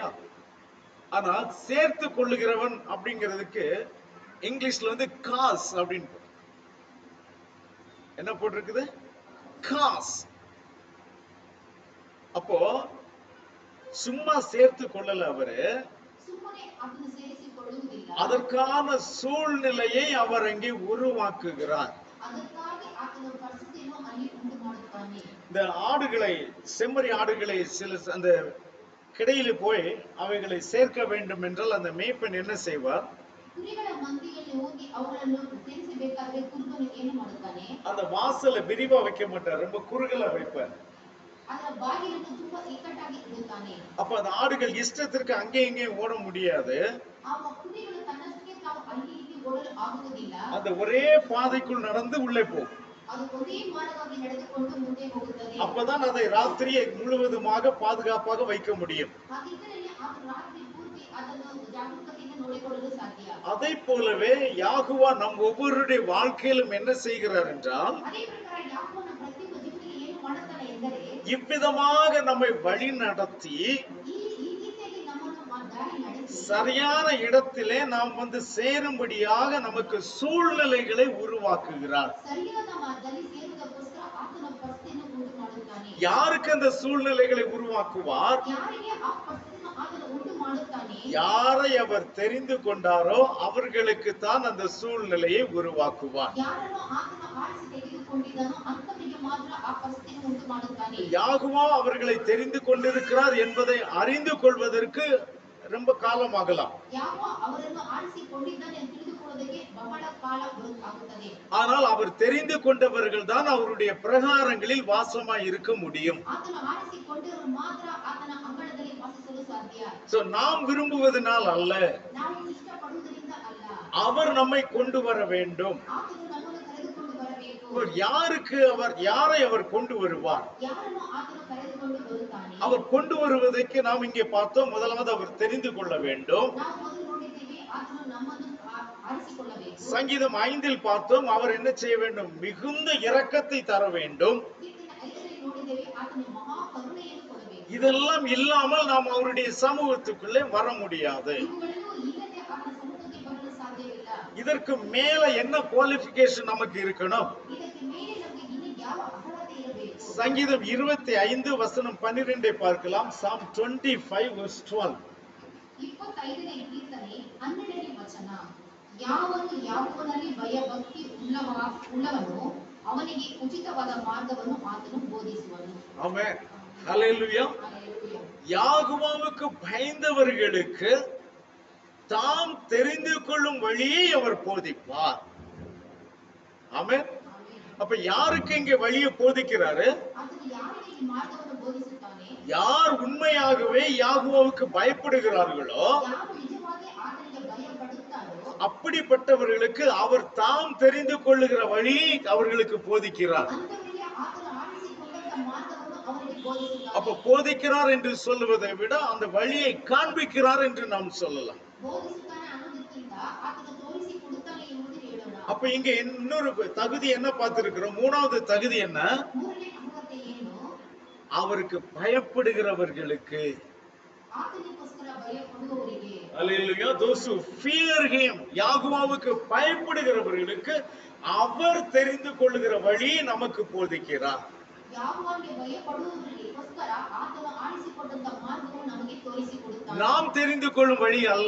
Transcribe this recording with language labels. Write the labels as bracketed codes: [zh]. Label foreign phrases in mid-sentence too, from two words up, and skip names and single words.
[ta] ஆனா சேர்த்து கொள்ளுகிறவன் அப்படிங்கிறதுக்கு இங்கிலீஷ்ல வந்து காஸ் அப்படின்னு என்ன போட்டிருக்குது? காஸ். அப்போ சும்மா சேர்த்து கொள்ளல அவரு, அதற்கான சூழ்நிலையை அவர் அங்கே உருவாக்குகிறார். [kn] ಅದಕ್ಕಾಗಿ ಆತನು ಪರಿಸ್ಥಿತಿಯನ್ನು ಅಲ್ಲಿ ಉಂಟು ಮಾಡುತ್ತಾನೆ. [ta] இந்த ஆடுகளை, செம்மறி ஆடுகளை சில அந்த கிடையில போய் அவைகளை சேர்க்க வேண்டும் என்றால் அந்த மேய்ப்பன் என்ன செய்வார்? [kn] ಕುರಿಗಳ ಮಂದಿಯಲ್ಲಿ ಹೋಗಿ ಅವುಗಳನ್ನು ಸೇರಿಸಬೇಕಾದ್ರೆ ಕುರುಬನು ಏನು ಮಾಡುತ್ತಾನೆ? [ta] அந்த வாசலை விரிவா வைக்க மாட்டார், ரொம்ப குறுகலா வைப்பார். [kn] ಅದರ ಬಾಗಿಲನ್ನು ತುಂಬಾ ಇಕ್ಕಟ್ಟಾಗಿ ಇಡುತ್ತಾನೆ. [ta] அப்ப அந்த ஆடுகள் இஷ்டத்திற்கு அங்கே இங்கே ஓட முடியாது. [kn] ಆ ಕುರಿಗಳು ತನ್ನಷ್ಟಕ್ಕೆ ತಾವು ಅಲ್ಲಿ ಇಲ್ಲಿ ಓಡಲು ಆಗುವುದಿಲ್ಲ. [ta] அந்த ஒரே பாதைக்குள் நடந்து உள்ளே போகும். [kn] ಅದು ಒಂದೇ ಮಾರ್ಗವಾಗಿ ನಡೆದುಕೊಂಡು ಮುಂದೆ ಹೋಗುತ್ತದೆ. [ta] அப்பதான் அதை ராத்திரியை முழுவதுமாக பாதுகாப்பாக வைக்க முடியும். [kn] ಹಾಗಿದ್ದರೆ ಆ ರಾತ್ರಿ ಪೂರ್ತಿ ಅದನ್ನು ಜಾಗರೂಕತೆಯಿಂದ ನೋಡಿಕೊಳ್ಳಲು ಸಾಧ್ಯ. [ta] அதை போலவே யாகுவா நம் ஒவ்வொருடைய வாழ்க்கையிலும் என்ன செய்கிறார் என்றால், [kn] ಅದೇ ಪ್ರಕಾರ ಯಾಕೋಬನ ಪ್ರತಿಯೊಬ್ಬ ಜೀವನದಲ್ಲಿ ಏನು ಮಾಡುತ್ತಾನೆ ಎಂದರೆ, [ta] இவ்விதமாக நம்மை வழி நடத்தி [kn] ಈ ರೀತಿಯಾಗಿ ನಮ್ಮನ್ನು ದಾರಿ ನಡೆಸಿ [ta] சரியான இடத்திலே நாம் வந்து சேரும்படியாக நமக்கு சூழ்நிலைகளை உருவாக்குகிறார். [kn] ಸರಿಯಾದ ಮಾರ್ಗದಲ್ಲಿ ಸೇರುವುದಕ್ಕೋಸ್ಕರ ಆತನ ಪರಿಸ್ಥಿತಿಯನ್ನು ಉಂಟು ಮಾಡುತ್ತಾನೆ. [ta] யாருக்கு அந்த சூழ்நிலைகளை உருவாக்குவார்? [kn] ಯಾರಿಗೆ ಆ ಪರಿಸ್ಥಿತಿಯನ್ನು ಆತನು ಉಂಟು ಮಾಡುತ್ತಾನೆ? [ta] யாரை அவர் தெரிந்து கொண்டாரோ அவர்களுக்கு தான் அந்த சூழ்நிலையை உருவாக்குவார். [kn] ಯಾರನ್ನು ಆತನು ಆರಿಸಿ ತೆಗೆದುಕೊಂಡಿದ್ದಾನೋ ಅಂತವರಿಗೆ ಮಾತ್ರ ಆ ಪರಿಸ್ಥಿತಿಯನ್ನು ಉಂಟು ಮಾಡುತ್ತಾನೆ. [ta] யாகுவா அவர்களை தெரிந்து கொண்டிருக்கிறார் என்பதை அறிந்து கொள்வதற்கு ரொம்ப காலமாகலாம். [kn] ಯಾವ ಅವರನ್ನು ಆರಿಸಿಕೊಂಡಿದ್ದಾನೆ ಎಂದು ತಿಳಿದುಕೊಳ್ಳೋದಕ್ಕೆ ಬಹಳ ಕಾಲ ಆಗುತ್ತದೆ. [ta] ஆனால் அவர் தெரிந்து கொண்டவர்கள் தான் அவருடைய பிரகாரங்களில் வாசமாய் இருக்க முடியும். [kn] ಆತನು ಆರಿಸಿಕೊಂಡವರು ಮಾತ್ರ ಆತನ ಅಂಗಳದಲ್ಲಿ ವಾಸಿಸಲು ಸಾಧ್ಯ. [ta] சோ நாம் விரும்புவதனால் அல்ல, [kn] ನಾವು ಇಷ್ಟಪಡುವುದರಿಂದ ಅಲ್ಲ, [ta] அவர் நம்மை கொண்டு வர வேண்டும். [kn] ಆತನು ನಮ್ಮನ್ನು ಕರೆದುಕೊಂಡು ಬರಬೇಕು. [ta] யாரை அவர் கொண்டு வருவார்? [kn] ಯಾರನ್ನು ಆತನು ಕರೆದುಕೊಂಡು ಬರುತ್ತಾನೆ? [ta] அவர் கொண்டு வருவதற்கு நாம் இங்கே பார்த்தோம், முதலாவது அவர் தெரிந்து கொள்ள வேண்டும். [kn] ನಾವು ಮೊದಲು ನೋಡಿದ್ದೇವೆ, ಆತನು ನಮ್ಮನ್ನು ಆರಿಸಿಕೊಳ್ಳಬೇಕು. [ta] சங்கீதம் 5 பார்த்தோம், அவர் என்ன செய்ய வேண்டும்? மிகுந்த இரக்கத்தை தர வேண்டும். [kn] ಕೀರ್ತನೆ 5 ನೋಡಿದ್ದೇವೆ, ಆತನು ಮಹಾ ಕರುಣೆಯನ್ನು ಕೊಡಬೇಕು. [ta] இதெல்லாம் இல்லாமல் நாம் அவருடைய சமூகத்துக்குள்ளே வர முடியாது. [kn] ಇವುಗಳೆಲ್ಲವೂ ಇಲ್ಲದೆ ಆತನ ಸಮ್ಮುಖಕ್ಕೆ ಬರಲು ಸಾಧ್ಯವಿಲ್ಲ. [ta] இதற்கு மேல என்ன குவாலிஃபிகேஷன் நமக்கு இருக்கணும்? [kn] ಇದಕ್ಕೆ ಮೇಲೆ ನಮಗೆ ಇನ್ನು ಯಾವ ಅರ್ಹತೆ ಇರಬೇಕು? [ta] சங்கீதம் 25 வசனம் 12 பார்க்கலாம். [en] Psalm 25 verse 12. [kn] 25ನೇ ಕೀರ್ತನೆ 12ನೇ ವಚನ. ಯಾವನು ಯಾಕೋಬನಲ್ಲಿ ಭಯಭಕ್ತಿ ಉಳ್ಳವನು ಅವನಿಗೆ ಉಚಿತವಾದ ಮಾರ್ಗವನ್ನು ಆತನು ಬೋಧಿಸುವನು. [ta] ஆமென். ஹல்லேலூயா. [kn] ಹಲ್ಲೆಲೂಯಾ. [ta] யாகுவாவுக்கு பயந்தவர்களுக்கு தாம் தெரிந்து கொள்ளும் வழியை அவர் போதிப்பார். ஆமென். [kn] ಆಮೆನ್. [ta] அப்ப யாருக்கு இங்க வழியை போதிக்கிறாரு? [kn] ಆತನು ಯಾರಿಗೆ ಈ ಮಾರ್ಗವನ್ನು ಬೋಧಿಸುತ್ತಾನೆ? [ta] யார் உண்மையாகவே யாகுவாவுக்கு பயப்படுகிறார்களோ [kn] ಯಾರು ನಿಜವಾಗಿ ಆತನಿಗೆ ಭಯಪಡುತ್ತಾರೋ [ta] அப்படிப்பட்டவர்களுக்கு அவர் தாம் தெரிந்து கொள்ளுகிற வழியை அவர்களுக்கு போதிக்கிறார். [kn] ಅಂತವರಿಗೆ ಆತನು ಆರಿಸಿಕೊಂಡಂತ ಮಾರ್ಗವನ್ನು ಅವರಿಗೆ ಬೋಧಿಸುತ್ತಾನೆ. [ta] அப்ப போதிக்கிறார் என்று சொல்லுவதை விட அந்த வழியை காண்பிக்கிறார் என்று நாம் சொல்லலாம். [kn] ಬೋಧಿಸುತ್ತಾನೆ ಅನ್ನೋದಕ್ಕಿಂತ ಆತನು ತೋರಿಸಿಕೊಡುತ್ತಾನೆ ಎಂಬುದು ಹೇಳೋಣ. [ta] அப்ப இங்க இன்னொரு தகுதி என்ன பார்த்திருக்கிறோம்? மூணாவது தகுதி என்ன? [kn] ಮೂರನೇ ಅರ್ಹತೆ ಏನು? [ta] அவருக்கு பயப்படுகிறவர்களுக்கு. [kn] ಆತನಿಗೋಸ್ಕರ ಭಯಪಡುವವರಿಗೆ. [ta] அல்லேலூயா. [en] those who fear him, [ta] யாகுவாவுக்கு பயப்படுகிறவர்களுக்கு அவர் தெரிந்து கொள்ளுகிற வழி நமக்கு போதிக்கிறார். [kn] ಯಾವಾಗಲೂ ಭಯಪಡುವವರಿಗೋಸ್ಕರ ಆತನು ಆರಿಸಿಕೊಂಡಂತ ಮಾರ್ಗವನ್ನು ನಮಗೆ ತೋರಿಸಿಕೊಡುತ್ತಾನೆ. [ta] நாம் தெரிந்து கொள்ளும் வழி அல்ல,